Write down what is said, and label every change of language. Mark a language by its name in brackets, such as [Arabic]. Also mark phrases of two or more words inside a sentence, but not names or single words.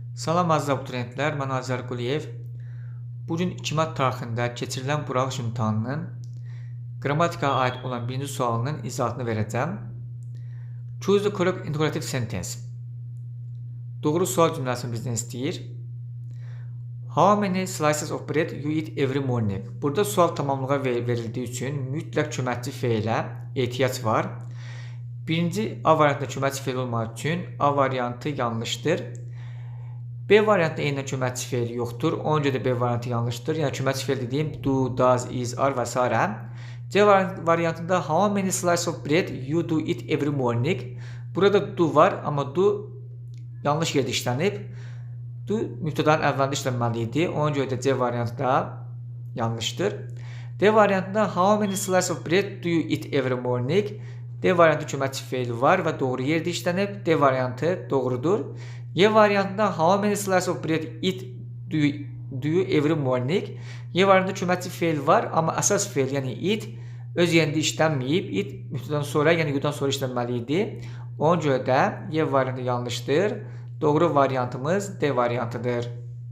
[Azerbaijani] Salam aziz abituriyentlər, mən Azər Quliyev. Bugün 2 mart tarixində keçirilən buraxılış imtahanının qrammatikaya aid olan birinci sualının izahatını verəcəm. [English] Choose the correct interrogative sentence. [Azerbaijani] Doğru sual cümləsini bizdən istəyir. [English] How many slices of bread you eat every morning? [Azerbaijani] Burada sual tamamlığa verildiyi üçün mütləq köməkçi fe'lə ehtiyac var. Birinci A variantında köməkçi fe'l olmadığı üçün A variantı yanlışdır. B variantında eynən köməkçi fe'l yoxdur. Ona görə də B variantı yanlışdır. Yəni köməkçi fe'l dediyim [English] do, does, is, are [Azerbaijani] və s. C variantında [English] how many slices of bread you do eat every morning? [Azerbaijani] Burada do var, amma do yanlış yerdə işlənib. Do mübtədanın əvvəlində işlənməli idi. Ona görə də C variantı da yanlışdır. D variantında [English] how many slices of bread do you eat every morning? [Azerbaijani] D variantı köməkçi fe'l var və doğru yerdə işlənib. D variantı doğrudur. Y variantında [English] how many slices of bread eat do you every morning? [Azerbaijani] Y variantında köməkçi fe'l var, amma əsas fe'l, yəni eat öz yerində işlənməyib. Eat mübtədən sonra, yəni yudan sonra işlənməli idi. Ona görə də Y variantı yanlışdır. Doğru variantımız D variantıdır.